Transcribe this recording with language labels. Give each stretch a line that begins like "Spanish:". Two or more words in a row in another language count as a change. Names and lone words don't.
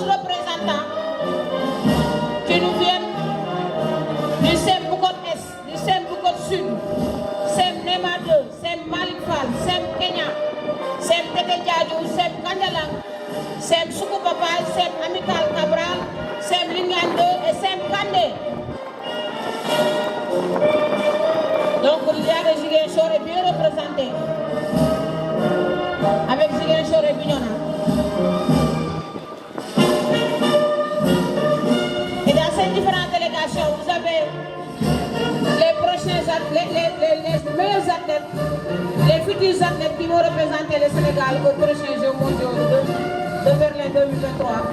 French: représentants qui nous viennent du SEM Bukot Est, du SEM Bukot Sud, SEM Nema 2, SEM Malik Fall, SEM Kenya, SEM Tete Diadou, SEM Kandalang, SEM Soukoupapai, SEM Amical Cabral, SEM Lingan 2 et SEM Kandé. Donc l'IA de Ziguinchor est bien représenté avec Ziguinchor et Bignona. Et dans ces différentes délégations, vous avez les prochains athlètes, les meilleurs athlètes, les futurs athlètes qui vont représenter le Sénégal aux prochains Jeux mondiaux de Berlin 2023.